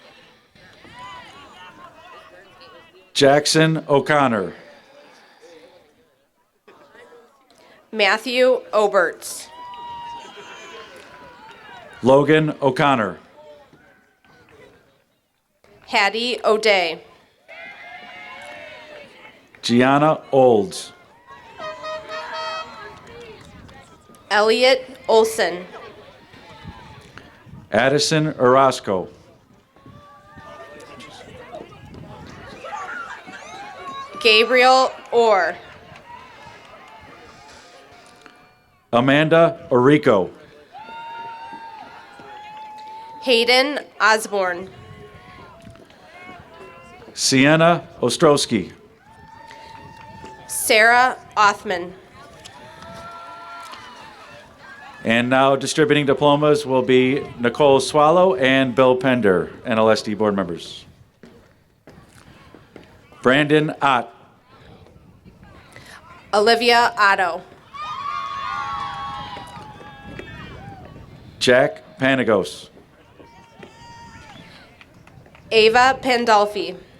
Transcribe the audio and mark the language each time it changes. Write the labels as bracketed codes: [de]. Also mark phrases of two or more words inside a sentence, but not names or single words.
[en] Jackson O'Connor. Matthew Oberts. Logan O'Connor. Hattie O'Day. Gianna Olds. Elliot Olson. Addison Orozco. Gabriel Orr. Amanda Orico. Hayden Osborne. Sienna Ostrowski. Sarah Othman. And now distributing diplomas will be Nicole Swallow and Bill Pender, NLSD board members. Brandon Ott. Olivia Otto. Jack Panagos. Ava Pandolfi.